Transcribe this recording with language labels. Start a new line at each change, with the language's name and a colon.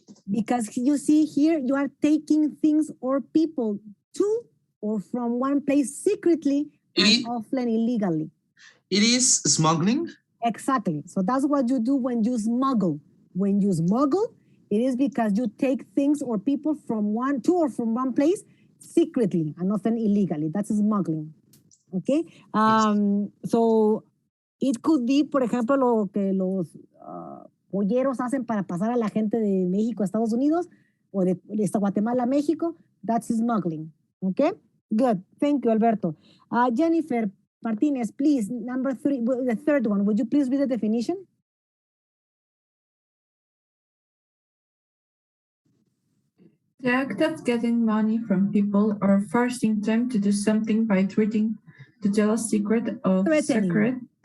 English: Because you see here, you are taking things or people to or from one place secretly and often illegally. It is smuggling? Exactly. So that's what you do when you smuggle. When you smuggle, it is because you take things or people from one to or from one place secretly and often illegally. That's smuggling. Okay. So it could be,
Spanish: por ejemplo, lo que los polleros hacen para pasar a la gente de México a Estados Unidos o de Guatemala a México.
English: That's smuggling. Okay. Good. Thank you, Alberto. Jennifer Martinez, please, number 3, the third one. Would you please read the definition? The act of getting money from people or forcing them to do something by threatening to tell a secret of secret.